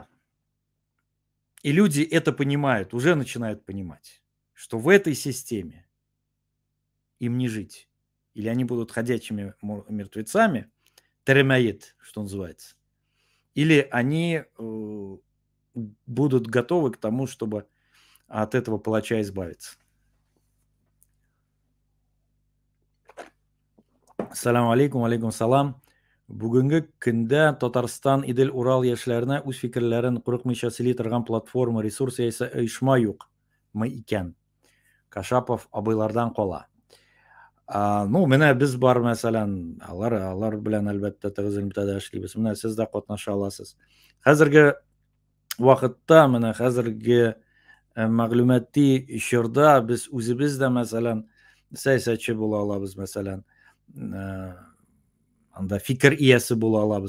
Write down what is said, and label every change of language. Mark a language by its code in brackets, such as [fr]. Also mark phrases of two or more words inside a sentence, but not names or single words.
[ru] И люди это понимают, уже начинают понимать, что в этой системе им не жить. Или они будут ходячими мертвецами, теремаид, что называется, или они будут готовы к тому, чтобы от этого палача избавиться. [ar] السلام عليكم، عليكم السلام. [tt] Бүгінгі күндә Татарстан Идел Урал яшьләренә үз фикерләрен курыкмыйча сөйли торган платформа, ресурс яисә оешма юкмы икән? Кашапов абыйлардан кала. Ну, менә без бар, мәсәлән, алар белән әлбәттә тыгыз элемтәдә эшлибез. Менә сез дә катнаша аласыз. Хәзерге вакытта, менә хәзерге мәгълүмати чорда без үзебез дә, мәсәлән, сәясәтче була алабыз, мәсәлән, анда фикер иясе була алабыз.